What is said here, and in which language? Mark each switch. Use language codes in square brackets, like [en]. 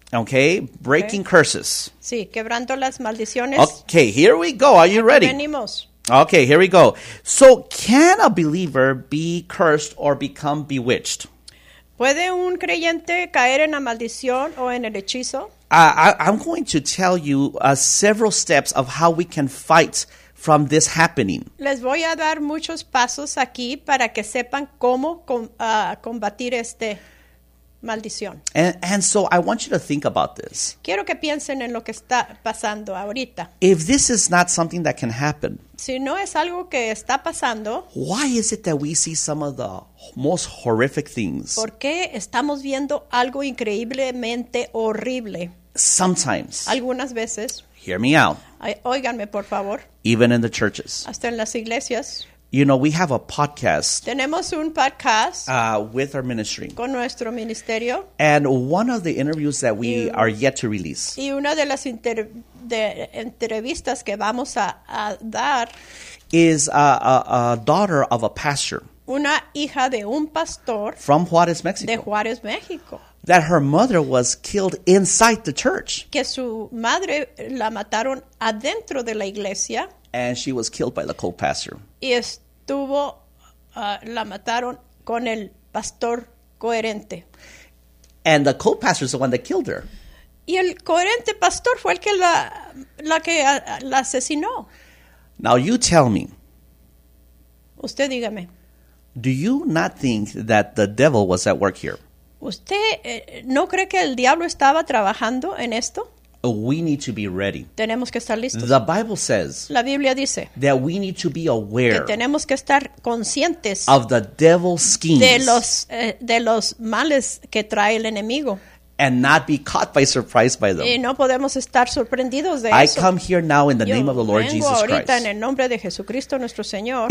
[en] Okay, breaking okay. Curses. [es] Sí, quebrando las maldiciones. [en] Okay, here we go. Are you ready? [es] Venimos. [en] Okay, here we go. So, can a believer be cursed or become bewitched? [es] ¿Puede un creyente caer en la maldición o en el hechizo? [en] I'm going to tell you several steps of how we can fight from this happening. [es] Les voy a dar muchos pasos aquí para que sepan cómo combatir esta maldición. [en] And so I want you to think about this. [es] Quiero que piensen en lo que está pasando ahorita. [en] If this is not something that can happen. [es] Si no es algo que está pasando. [en] Why is it that we see some of the most horrific things? [es] ¿Por qué estamos viendo algo increíblemente horrible? [en] Sometimes. [es] Algunas veces. [en] Hear me out. [es] Óiganme, por favor. [en] Even in the churches. [es] Hasta en las iglesias. [en] You know, we have a podcast. [es] Tenemos un podcast. [en] With our ministry. [es] Con nuestro ministerio. [en] And one of the interviews that we are yet to release. [es] Y una de las entrevistas que vamos a dar. [en] Is a daughter of a pastor. [es] Una hija de un pastor. [en] From Juárez, Mexico. [es] De Juárez, Mexico. [en] That her mother was killed inside the church. [es] Que su madre la mataron adentro de la iglesia. [en] And she was killed by the co-pastor. [es] Y estuvo, la mataron con el pastor coherente. [en] And the co-pastor is the one that killed her. [es] Y el coherente pastor fue el que la asesinó. [en] Now you tell me. [es] Usted dígame. [en] Do you not think that the devil was at work here? [es] ¿Usted no cree que el diablo estaba trabajando en esto? [en] We need to be ready. [es] Tenemos que estar listos. [en] The Bible says. [es] La Biblia dice. [en] That we need to be aware. [es] Que tenemos que estar conscientes. [en] Of the devil's schemes. [es] De los males que trae el enemigo. [en] And not be caught by surprise by them. [es] Y no podemos estar sorprendidos de [en] I [es] eso. [en] I come here now in the [es] Yo [en] name of the Lord Jesus Christ. [es] Vengo ahorita en el nombre de Jesucristo nuestro Señor.